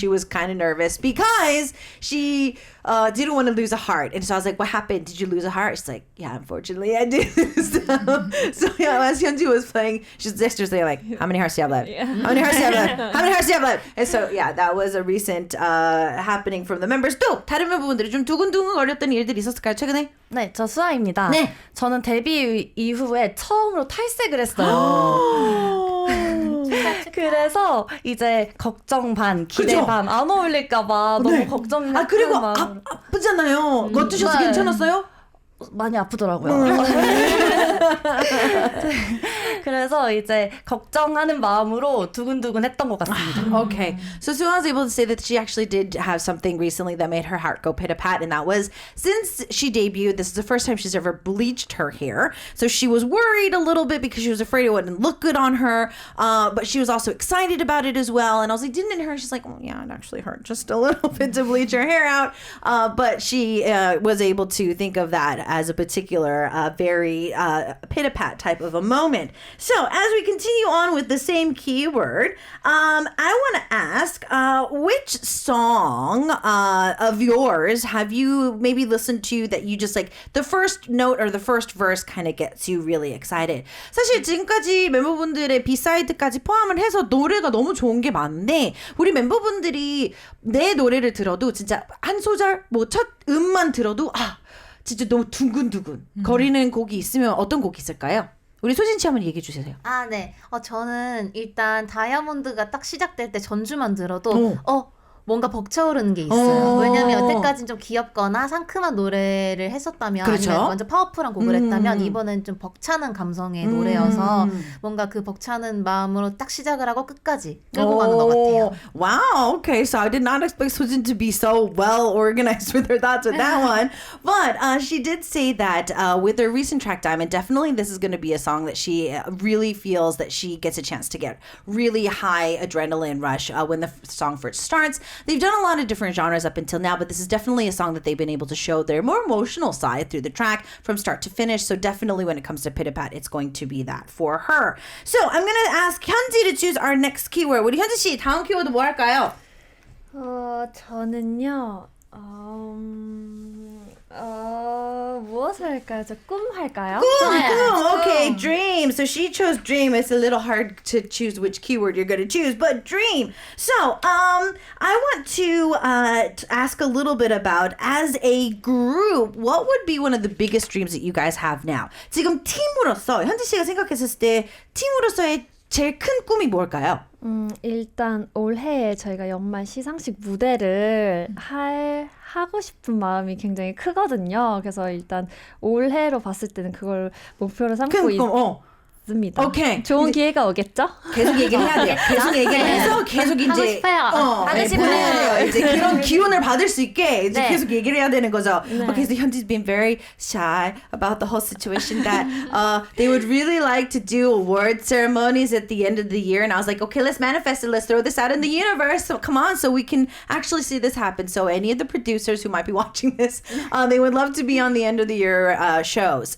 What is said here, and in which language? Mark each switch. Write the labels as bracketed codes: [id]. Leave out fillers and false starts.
[en] She was kind of nervous because she didn't want to lose a heart. And so I was like, what happened? Did you lose a heart? She's like, yeah, unfortunately I did. So yeah, as Hyunji was playing, she's just like, how many hearts do you have left? How many hearts do you have left? How many hearts do you have left? And so yeah, that was a recent happening from the members. [ko] 또 다른 멤버분들이 좀 두근두근 거렸던 일들이 있었을까요, 최근에? 네, 저 수아입니다. 네. 저는 데뷔 이후에 처음으로 탈색을 했어요. 그래서 이제 걱정 반, 기대 그죠? 반 안 어울릴까봐 너무 걱정했던 그리고 마음. 아프잖아요. 어떠셔서 네. 괜찮았어요? 많이 아프더라고요. 그래서 이제 걱정하는 마음으로 두근두근 했던 것 같습니다. [en] Okay. So Suha was able to say that she actually did have something recently that made her heart go pit-a-pat, and that was since she debuted, this is the first time she's ever bleached her hair. So she was worried a little bit because she was afraid it wouldn't look good on her, but she was also excited about it as well. And I was like, didn't it hurt? She's like, oh, yeah, it actually hurt just a little bit to bleach her hair out. But she was able to think of that as a particular very pit-a-pat type of a moment. So as we continue on with the same keyword, I want to ask, which song of yours have you maybe listened to that you just like the first note or the first verse kind of gets you really excited? [ko] 사실 지금까지 멤버분들의 비사이드까지 포함을 해서 노래가 너무 좋은 게 많은데 우리 멤버분들이 내 노래를 들어도 진짜 한 소절 뭐 첫 음만 들어도 진짜 너무 두근두근 거리는 곡이 있으면 어떤 곡이 있을까요? 우리 소진 씨 한번 얘기해 주세요. 네. 저는 일단 다이아몬드가 딱 시작될 때 전주만 들어도 뭔가 벅차오르는 게 있어요. 왜냐면 여태까지는 좀 귀엽거나 상큼한 노래를 했었다면 그렇죠. 아니면 완전 파워풀한 곡을 했다면 이번엔 좀 벅차는 감성의 노래여서 뭔가 그 벅차는 마음으로 딱 시작을 하고 끝까지 끌고 가는 것 같아요. [en] Wow, okay, so I did not expect Sojin to be so well organized with her thoughts with that one. But she did say that with her recent track Diamond, definitely this is going to be a song that she really feels that she gets a chance to get really high adrenaline rush when the song first starts. They've done a lot of different genres up until now, but this is definitely a song that they've been able to show their more emotional side through the track from start to finish. So definitely when it comes to Pitapat, it's going to be that for her. So I'm going to ask Hyunji to choose our next keyword. [ko] 우리 현지 씨, 다음 키워드 뭐 할까요? 저는요, 무엇을 할까요? 저 꿈 할까요? [en] 꿈. Okay, dream. So she chose dream. It's a little hard to choose which keyword you're going to choose, but dream. So, I want to ask a little bit about, as a group, what would be one of the biggest dreams that you guys have now? [ko] 지금 팀으로서, 현지 씨가 생각했을 때 팀으로서의 제일 큰 꿈이 뭘까요? 일단 올해 저희가 연말 시상식 무대를 하고 싶은 마음이 굉장히 크거든요. 그래서 일단 올해로 봤을 때는 그걸 목표로 삼고 있습니다. 오케이. 좋은 기회가 오겠죠? 계속 얘기를 해야 돼요. 계속 얘기를 해서 계속 이제 하고 싶어요. 하고 싶어요. 보내야 돼요. 이제 그런 기운을 받을 수 있게 이제 네. 계속 얘기를 해야 되는 거죠. [en] Okay, so Hyunji's been very shy about the whole situation that they would really like to do award ceremonies at the end of the year, and I was like, okay, let's manifest it. Let's throw this out in the universe. So come on, so we can actually see this happen. So any of the producers who might be watching this, they would love to be on the end of the year shows.